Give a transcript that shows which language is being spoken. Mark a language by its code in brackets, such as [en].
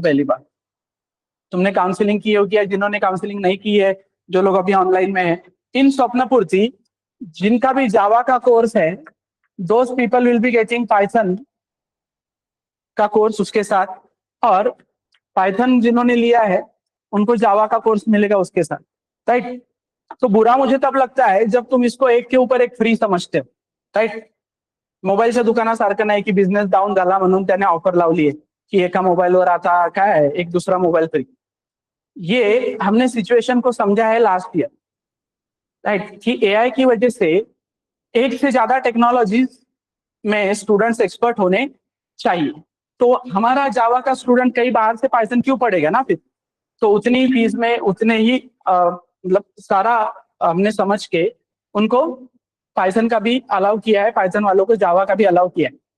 [hi] पहली बार तुमने काउंसलिंग की होगी या जिन्होंने काउंसलिंग नहीं की है, जो लोग अभी ऑनलाइन में है, इन स्वप्न पूर्ति जिनका भी जावा का कोर्स है, [en] those people will be getting Python [hi] का कोर्स उसके साथ, और पाइथन जिन्होंने लिया है उनको जावा का कोर्स मिलेगा उसके साथ, राइट। तो बुरा मुझे तब लगता है जब तुम इसको एक के ऊपर एक फ्री समझते हो, राइट। [mr] मोबाईलच्या दुकानासारखं नाही की बिझनेस डाऊन झाला म्हणून त्याने ऑफर लावली आहे की एका मोबाईलवर आता काय आहे एक दूसरा मोबाईल फ्री। [hi] ये हमने सिचुएशन को समझा है लास्ट ईयर, राइट, कि एआई की वजह से एक से ज्यादा टेक्नोलॉजी में स्टूडेंट्स एक्सपर्ट होने चाहिए। तो हमारा जावा का स्टूडेंट कई बाहर से पाइथन क्यों पढ़ेगा ना फिर, तो उतनी फीस में उतने ही मतलब सारा हमने समझ के उनको पाइथन का भी अलाउ किया है, पाइथन वालों को जावा का भी अलाउ किया है।